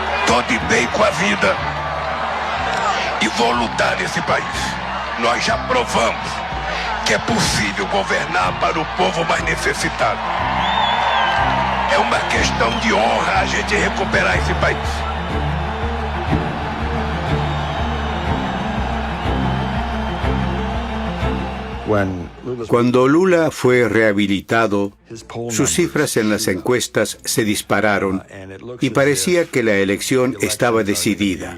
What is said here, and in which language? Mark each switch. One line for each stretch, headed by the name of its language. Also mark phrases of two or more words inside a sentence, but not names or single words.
Portuguese: tô de bem com a vida e vou lutar nesse país. Nós já provamos que é possível governar para o povo mais necessitado. É uma questão de honra a gente recuperar esse país.
Spanish: Cuando Lula fue rehabilitado, sus cifras en las encuestas se dispararon y parecía que la elección estaba decidida.